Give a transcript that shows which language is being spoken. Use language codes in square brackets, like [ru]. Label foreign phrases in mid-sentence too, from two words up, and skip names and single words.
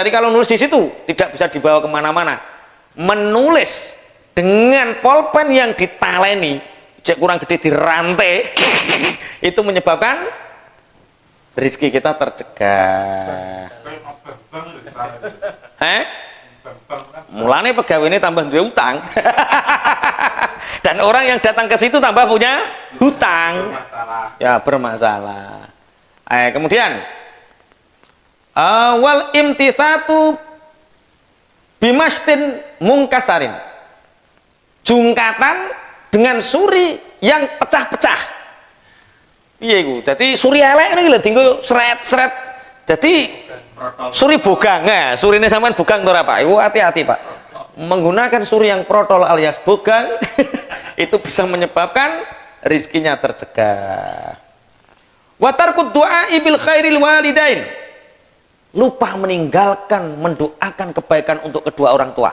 [id] Dari kalau nulis di situ tidak bisa dibawa kemana-mana. Menulis dengan pulpen yang ditaleni, cek kurang gede dirantai, itu menyebabkan rezeki kita tercegah. [jv] Mulane pegawai ini tambah duwe utang. [id] Dan orang yang datang ke situ tambah punya hutang. Ya, bermasalah. Kemudian [ar] wal imtithatu bimashtin mungkasarin. [id] Jungkatan dengan suri yang pecah-pecah. [jv] Piye iku? Dadi suri elek iki lho dienggo sret-sret. Dadi suri bogang. Nah, surine sampean bogang to ora, Pak? Iku hati-hati, Pak. [id] Menggunakan suri yang protol alias bogang itu bisa menyebabkan rizkinya tercegah. [ar] Wa tarkud du'a bil khairil walidain. [id] Lupa meninggalkan mendoakan kebaikan untuk kedua orang tua.